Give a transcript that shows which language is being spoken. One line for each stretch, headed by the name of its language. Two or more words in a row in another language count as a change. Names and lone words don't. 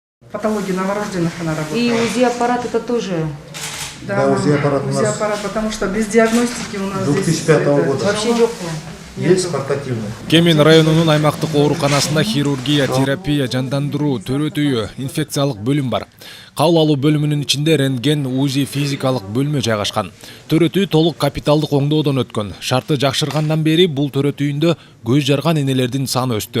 Russian: Патология новорожденных она работает. И УЗИ аппарат это тоже. Да, УЗИ аппарат у нас потому что без диагностики у нас 2005 года. Вообще жоқ. Есть портативный.
Kyrgyz: Кемен районунун аймактык ооруканасында хирургия, терапия, жандандыруу, төрөт үйү, инфекциялык бөлүм бар. Кабыл алуу бөлүмүнүн ичинде рентген, УЗИ, физикалык бөлмө жайгашкан. Төрөт үй толук капиталдык оңдоодон өткөн. Шарты жакшыргандан бери бул төрөт үйүндө көз жарган энелердин саны өстү.